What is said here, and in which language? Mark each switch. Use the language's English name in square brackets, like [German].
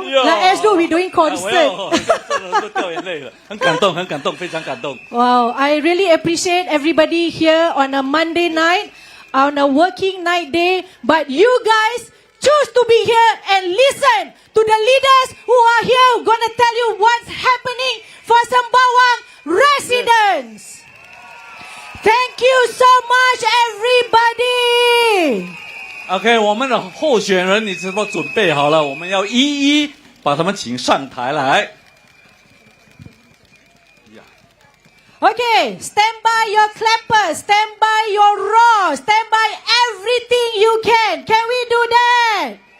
[English] Like as though we're doing concert. [Chinese] 都掉眼泪了，很感动，很感动，非常感动。 [English] Wow, I really appreciate everybody here on a Monday night, on a working night day. But you guys choose to be here and listen to the leaders who are here, gonna tell you what's happening for Sembawang residents. Thank you so much, everybody. [Chinese] OK， 我们的候选人你是否准备好了？我们要一一把他们请上台来。 [English] Okay, stand by your clappers, stand by your roars, stand by everything you can. Can we do that?